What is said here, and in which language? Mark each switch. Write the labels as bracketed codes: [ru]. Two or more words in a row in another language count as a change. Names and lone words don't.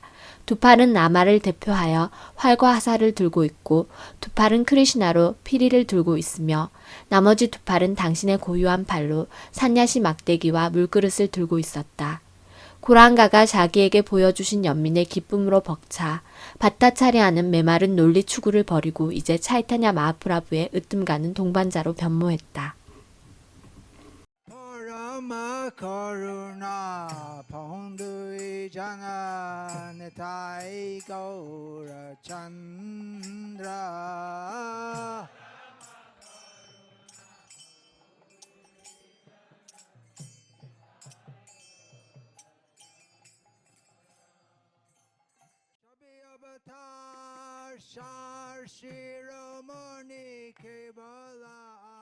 [ko] 두 팔은 라마를 대표하여 활과 화살을 들고 있고 두 팔은 크리시나로 피리를 들고 있으며 나머지 두 팔은 당신의 고유한 팔로 산야시 막대기와 물그릇을 들고 있었다. 고랑가가 자기에게 보여주신 연민의 기쁨으로 벅차 바타차리아는 메마른 논리 추구를 버리고 이제 차이타냐 마하프라부의 으뜸가는 동반자로 변모했다. [bn] করুণা পন্দুই জন নিতাই গৌর চন্দ্র শচী অবতার সার শিরোমণি কেবল